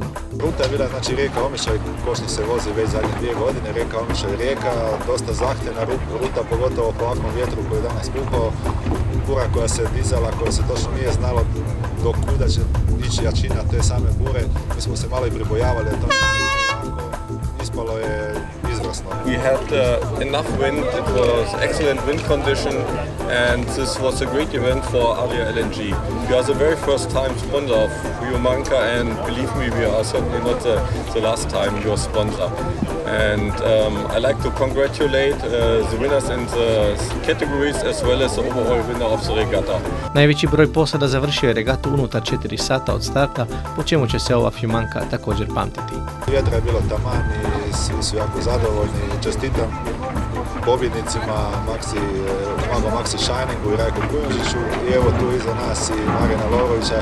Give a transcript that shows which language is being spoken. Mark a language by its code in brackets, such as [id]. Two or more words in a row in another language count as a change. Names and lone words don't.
[hr] Ruta je bila, rijeka Omišalj, ko što se vozi već zadnje 2 godine, rijeka Omišalj rijeka, dosta zahtjevna ruta, pogotovo po ovakvom vjetru koji je danas puhao. bura koja se dizala, koja se točno nije znalo do kuda će ići jačina te same bure. Mi smo se malo i pribojavali, a to jako ispalo je izvrsno. [en] We had enough wind, it was excellent wind condition, and this was a great event for Aria LNG. We are the very first time sponsor of Humanka, and believe me, we are certainly not the last time your sponsor. And I like to congratulate the winners in the categories as well as the overall winner of the regatta. [hr] Najveći broj posada završio je regatu unutar 4 sata od starta, po čemu će se ova Humanka također pamtiti. Vjetra je bilo taman i svi su jako zadovoljni. Čestitam pobjednicima Maxi Shiningu i Rajku Kujundžiću i evo tu iza nas i Marina Lorovića.